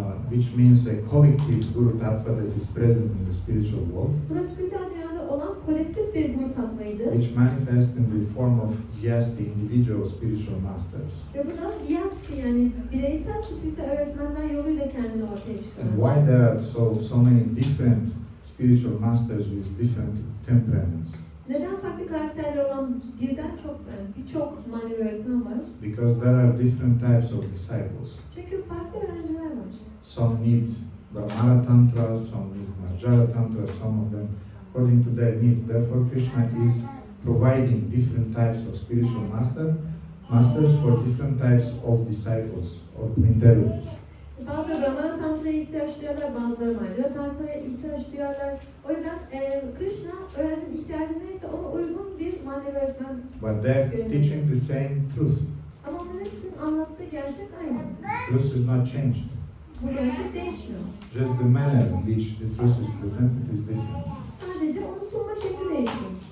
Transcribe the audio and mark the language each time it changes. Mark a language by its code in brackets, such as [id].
[en] which means a collective Guru Tattva that is present in the spiritual world, [tr] Bu da spiritüel dünyada olan kolektif bir Guru Tattva'ydı. [en] which manifests in the form of, yes, the individual spiritual masters. [tr] Ve bu da Yasti, yani bireysel spiritüel öğretmenler yoluyla kendini ortaya [en] And [tr] çıkardı. [en] why there are so many different spiritual masters with different temperaments? [tr] Neden farklı karakterler olan birçok manevi öğretmen var? [en] Because there are different types of disciples. [tr] Çünkü farklı öğrenciler var. [en] Some need Brahmana Tantra, some need Marjara Tantra, some of them according to their needs. Therefore, Krishna is providing different types of spiritual masters for different types of disciples or mentalities. [tr] Bazıları Brahmana Tantra'ya ihtiyaç duyarlar, bazıları Marjara Tantra'ya ihtiyaç duyarlar. O yüzden Krishna öğrencinin ihtiyacı neyse ona uygun bir manevi öğretmen. [en] But they're teaching the same truth. [tr] Ama onların hepsinin anlattığı gerçek aynı. [en] Truth is not changed. [tr] Bu gerçek değişmiyor. [en] Just the manner in which the truth is presented is different. [tr] Sadece onu sunma şekli değişiyor.